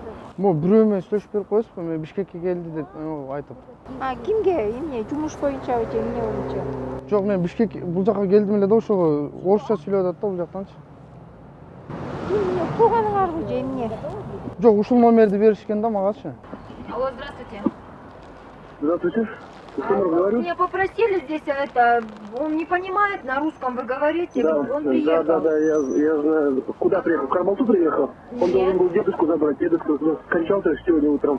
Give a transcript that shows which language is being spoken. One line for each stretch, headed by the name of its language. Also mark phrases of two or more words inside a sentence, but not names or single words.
Kyrgyz: Бирөө менен сүйлөшүп берип коесузбу? Мен Бишкекке келди деп айтып. Кимге? Эмне? Жумуш боюнчабы же эмне боюнча? Жок, мен Бишкек бул жака келдим эле да, ошого орусча сүйлөп атат да бул жактанчы. Эмне? Тууганыңарбы же эмне? Жок, ушул номерди беришкен да магачы.
Russian: Алло, здравствуйте. Здравствуйте. Говорю. Меня попросили здесь он не понимает на русском, вы говорите, Да, он приехал. да, я знаю. Куда приехал? В Карбалту приехал? Он Нет. должен был дедушку забрать. Дедушка скончался сегодня утром.